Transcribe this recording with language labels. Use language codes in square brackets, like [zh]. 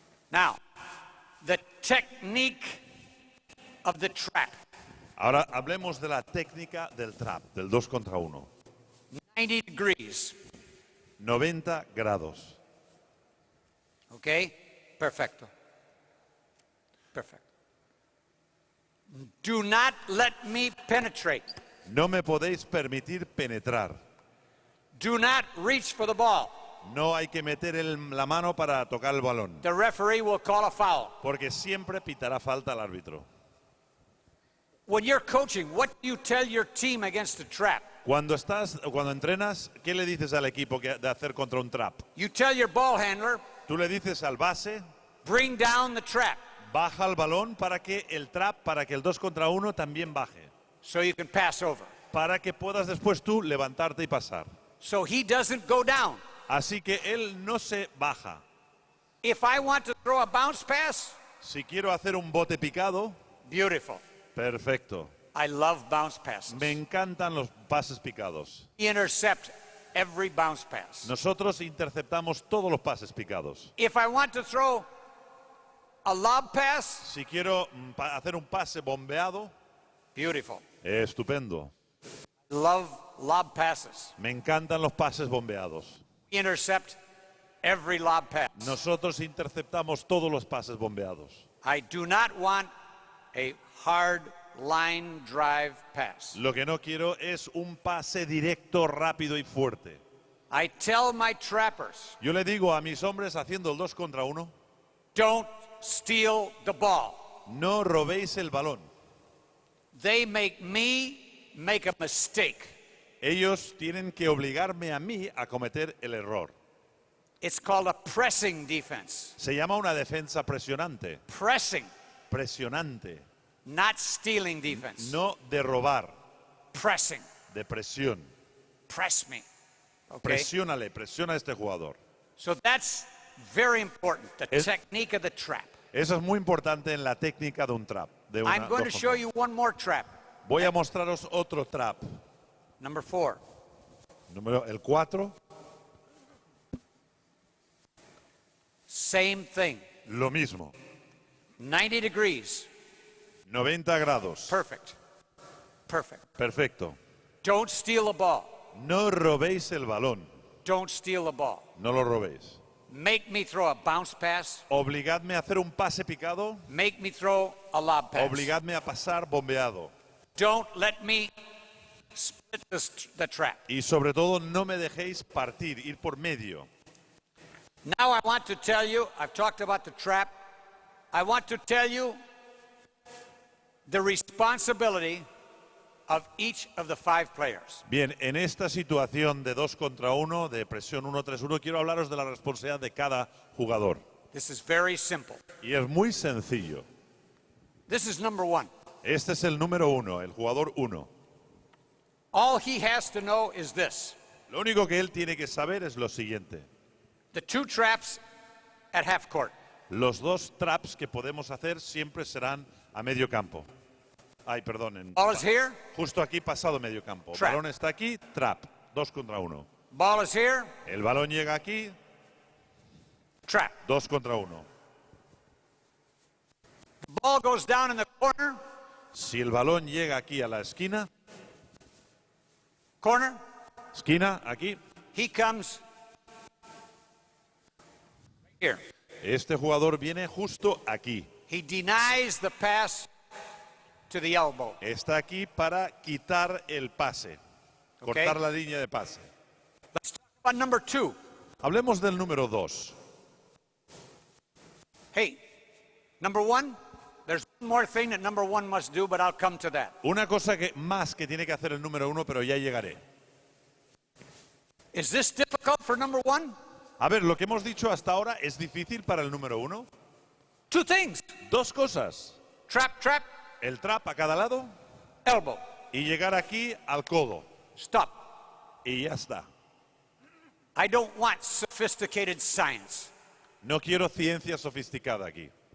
[en] Now, the technique of the trap. [es] Ahora hablemos de la técnica del trap, del 2 contra 1. [en] 90 degrees. [es] 90 grados. [en] Okay? Perfecto. Perfect. Do not let me penetrate. [es] No me podéis permitir penetrar. [en] Do not reach for the ball. [es] No hay que meter la mano para tocar el balón, [en] The referee will call a foul. [es] porque siempre pitará falta al árbitro. [en] When you're coaching, what do you tell your team against a trap? [es] Cuando entrenas, ¿qué le dices al equipo de hacer contra un trap? [en] You tell your ball handler, [es] Tú le dices al base, [en] bring down the trap [es] baja el balón para que el 2 contra 1 también baje. [en] so you can pass over. [es] Para que puedas después tú levantarte y pasar. [en] So he doesn't go down. [es] Así que él no se baja. [en] If I want to throw a bounce pass, [es] Si quiero hacer un bote picado, [en] beautiful. [es] perfecto. [en] I love bounce passes. [es] Me encantan los pases picados. [en] We intercept every bounce pass. [es] Nosotros interceptamos todos los pases picados. [en] If I want to throw a lob pass, [es] Si quiero hacer un pase bombeado, [en] beautiful. [es] estupendo. [en] Love lob passes. [es] Me encantan los pases bombeados. [en] We intercept every lob pass. [es] Nosotros interceptamos todos los pases bombeados. [en] I do not want a hard line drive pass. [es] Lo que no quiero es un pase directo, rápido y fuerte. [en] I tell my trappers, [es] Yo le digo a mis hombres haciendo el 2 contra 1, [en] don't steal the ball. [es] no robéis el balón. [en] They make me make a mistake. [es] Ellos tienen que obligarme a mí a cometer el error. [en] It's called a pressing defense. [es] Se llama una defensa presionante. [en] Pressing, [es] Presionante. [en] not stealing defense. [es] No de robar, [en] Pressing. [es] de presión. [en] Press me. Okay? [es] Presiónale, presiona a este jugador. [en] So that's very important, the [es] Es- [en] technique of the trap. [es] Eso es muy importante en la técnica de un trap. [en] I'm going to show you one more trap. [es] Voy a mostraros otro trap. [en] Number 4. [es] El 4, [en] Same thing. [es] lo mismo. [en] 90 degrees. [es] 90 grados. [en] Perfect. Perfect. [es] Perfecto. [en] Don't steal the ball. [es] No robéis el balón. [en] Don't steal the ball. [es] No lo robéis. [en] Make me throw a bounce pass. [es] Obligadme a hacer un pase picado. [en] Make me throw a lob pass. [es] Obligadme a pasar bombeado. [en] Don't let me split the trap. [es] Y sobre todo no me dejéis partir, ir por medio. [en] Now I want to tell you, I've talked about the trap. I want to tell you the responsibility of each of the 5 players. [es] Bien, en esta situación de 2 contra 1, de presión 1-3-1, quiero hablaros de la responsabilidad de cada jugador. [en] This is very simple. [es] Y es muy sencillo. [en] This is number 1. [es] Este es el número 1, el jugador 1. [en] All he has to know is this. [es] Lo único que él tiene que saber es lo siguiente. [en] The 2 traps at half court. [es] Los 2 traps que podemos hacer siempre serán a medio campo. Ay, perdón. [en] Ball is here. [es] Justo aquí, pasado medio campo. [en] Trap. [es] El balón está aquí, trap. 2 contra 1. [en] Ball is here. [es] El balón llega aquí, [en] Trap. [es] 2 contra 1. [en] The ball goes down in the corner. [es] Si el balón llega aquí a la esquina, [en] Corner. [es] aquí, [en] He comes here. [es] este jugador viene justo aquí. [en] He denies the pass to the elbow. [es] Está aquí para quitar el pase, cortar la línea de pase. [en] Let's talk about number 2. [es] Hablemos del número 2. [en] Hey, number 1, there's one more thing that number 1 must do, but I'll come to that. [es] Una cosa más que tiene que hacer el número 1, pero ya llegaré. [en] Is this difficult for number 1? [es] A ver, lo que hemos dicho hasta ahora es difícil para el número 1. [en] 2 things. [es] 2 cosas. [en] Trap, trap, [es] El trap a cada lado [en] elbow. [es] y llegar aquí al codo. [en] Stop. [es] Y ya está. [en] I don't want sophisticated science. [es] No quiero ciencia sofisticada aquí.